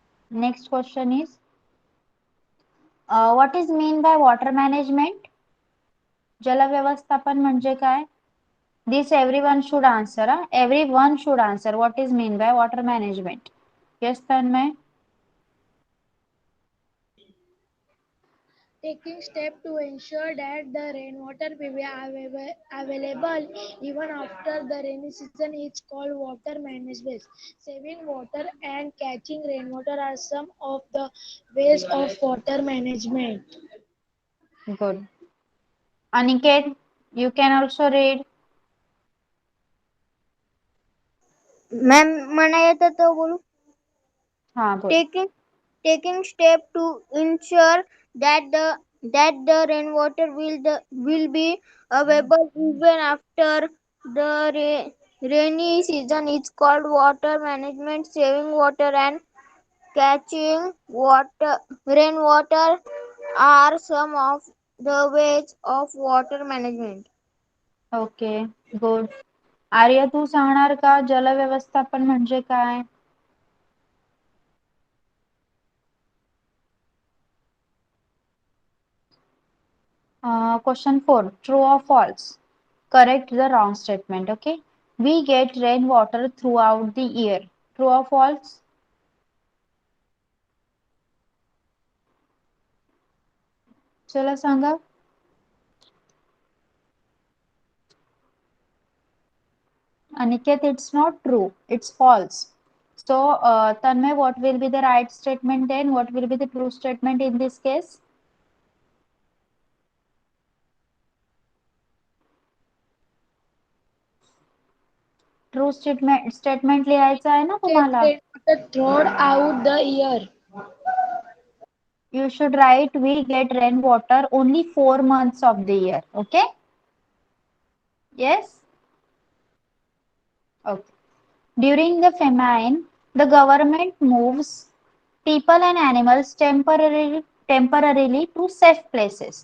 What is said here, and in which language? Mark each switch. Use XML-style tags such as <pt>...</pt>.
<en>Next question is what is mean by water management?</en> <mr>जल व्यवस्थापन म्हणजे काय?</mr> <en>This everyone should answer. Everyone should answer. What is mean by water management? Yes Tanmay. Taking steps to ensure that the rainwater will be available even after the rainy season is called water management. Saving water and catching rainwater are some of the ways of water management. Good. Aniket, you can also read.</en> <mr>Ma'am म्हणा येतं तो बोलू. हाँ बोल.</mr> <en>Taking step to ensure that the rainwater will be available even after the rainy season is called water management. Saving water and catching rainwater are some of the ways of water management. Okay good.</en> <mr>आर्य, तू सांगणार का जल व्यवस्थापन म्हणजे काय?</mr> <en>Question 4. True or false? Correct the wrong statement. Okay. We get rainwater throughout the year. True or false?</en> <mr>चला सांगा.</mr> <en>Aniket, it's not true. It's false. So, Tanmay, what will be the right statement then? What will be the true statement in this case?</en> <mr>True statement लिहायचं आहे ना</mr> <en>Get</en> <mr>तुम्हाला.</mr> <en>rainwater throughout the year. You should write we get rainwater only 4 months of the year. Okay? Yes? Okay. During the famine, the government moves people and animals temporarily to safe places.</en>